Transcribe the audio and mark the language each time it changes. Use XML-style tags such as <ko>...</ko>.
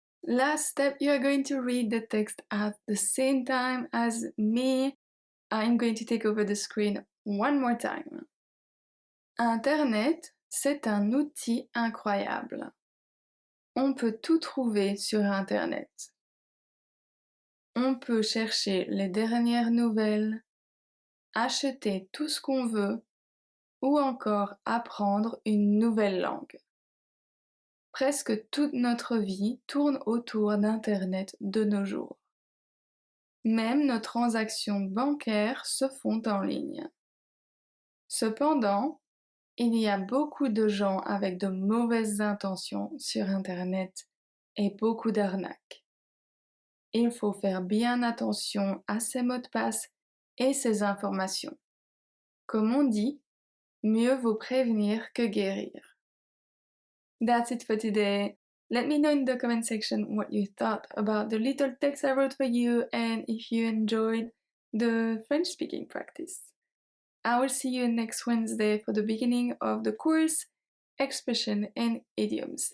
<en>Last step, you are going to read the text at the same time as me. I'm going to take over the screen one more time.</en> <fr>Internet, c'est un outil incroyable. On peut tout trouver sur Internet. On peut chercher les dernières nouvelles, acheter tout ce qu'on veut ou encore apprendre une nouvelle langue. Presque toute notre vie tourne autour d'Internet de nos jours. Même nos transactions bancaires se font en ligne. Cependant, il y a beaucoup de gens avec de mauvaises intentions sur Internet et beaucoup d'arnaques. Il faut faire bien attention à ses mots de passe et ses informations. Comme on dit, mieux vaut prévenir que guérir.</fr> <en>That's it for today. Let me know in the comment section what you thought about the little text I wrote for you and if you enjoyed the French speaking practice. I will see you next Wednesday for the beginning of the course, Expression and Idioms.</en>